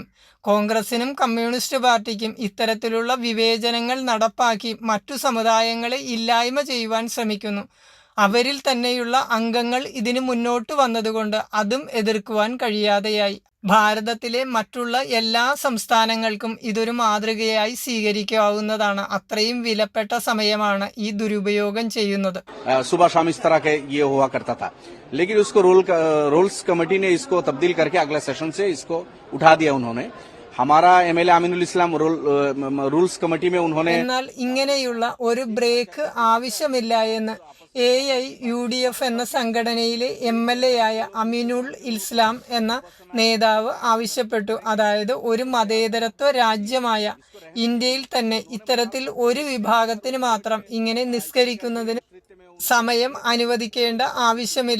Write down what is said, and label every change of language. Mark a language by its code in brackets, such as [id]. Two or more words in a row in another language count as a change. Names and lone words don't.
[ml] കോൺഗ്രസിനും കമ്മ്യൂണിസ്റ്റ് പാർട്ടിക്കും ഇത്തരത്തിലുള്ള വിവേചനങ്ങൾ നടപ്പാക്കി മറ്റു സമുദായങ്ങളെ ഇല്ലായ്മ ചെയ്യുവാൻ ശ്രമിക്കുന്നു. അവരിൽ തന്നെയുള്ള അംഗങ്ങൾ ഇതിന് മുന്നോട്ട് വന്നതുകൊണ്ട് അതും എതിർക്കുവാൻ കഴിയാതെയായി. ഭാരതത്തിലെ മറ്റുള്ള എല്ലാ സംസ്ഥാനങ്ങൾക്കും ഇതൊരു മാതൃകയായി സ്വീകരിക്കാവുന്നതാണ്. അത്രയും വിലപ്പെട്ട സമയമാണ് ഈ ദുരുപയോഗം ചെയ്യുന്നത്. [hi] सुबह शाम इस तरह के ये हुआ करता था, लेकिन उसको रूल्स कमेटी ने इसको तब्दील करके अगले सेशन से इसको उठा दिया उन्होंने. हमारा MLA अमीनुल इस्लाम रूल्स कमेटी में उन्होंने [ml] എന്നാൽ ഇങ്ങനെയുള്ള ഒരു ബ്രേക്ക് ആവശ്യമില്ല എന്ന് AIUDF എന്ന സംഘടനയിലെ MLA ആയ അമിനുൾ ഇസ്ലാം എന്ന നേതാവ് ആവശ്യപ്പെട്ടു. അതായത് ഒരു മതേതരത്വ രാജ്യമായ ഇന്ത്യയിൽ തന്നെ ഇത്തരത്തിൽ ഒരു വിഭാഗത്തിന് മാത്രം ഇങ്ങനെ നിസ്കരിക്കുന്നതിന് സമയം അനുവദിക്കേണ്ട ആവശ്യമില്ല.